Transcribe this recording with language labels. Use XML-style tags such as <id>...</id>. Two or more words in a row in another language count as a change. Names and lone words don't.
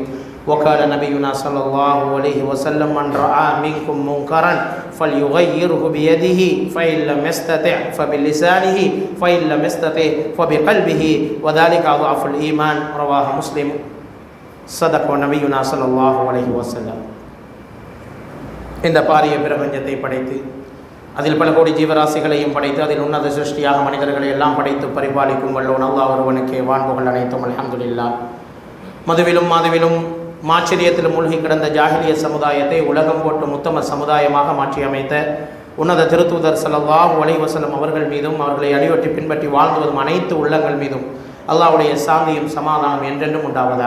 <ar>وقال نبينا صلى الله عليه وسلم: من رأى منكم منكرا فليغيره بيده فإن لم يستطع فبلسانه فإن لم يستطع فبقلبه وذلك أضعف الإيمان. رواه مسلم. صدق نبينا صلى الله عليه وسلم.</ar> <ta>இந்த பாரிய பிரபஞ்சத்தை படைத்து அதில் பல கோடி ஜீவராசிகளையும் படைத்து அதில் உன்னத சிருஷ்டியாக மனிதர்களை எல்லாம் படைத்து பரிபாலிக்கும் வல்லோன் அல்லாஹ் ஒருவனுக்கே வான்புகள் அனைத்தும் அல்ஹம்துலில்லாஹ். மதுவிலும் மாதுவிலும் மாச்சரியத்திலும் மூழ்கி கிடந்த ஜாஹிலிய சமுதாயத்தை உலகம் போட்டு உத்தம சமுதாயமாக மாற்றி அமைத்த உன்னத திருத்தூதர்</ta> <ar>صلى الله عليه وسلم</ar> <ta>அவர்கள் மீதும் அவர்களை அடிவற்றி பின்பற்றி வாழ்ந்து வரும் அனைத்து உள்ளங்கள் மீதும் அல்லாஹ்வுடைய சாந்தியும் சமாதானம் என்றென்றும் உண்டாவதாக.</ta>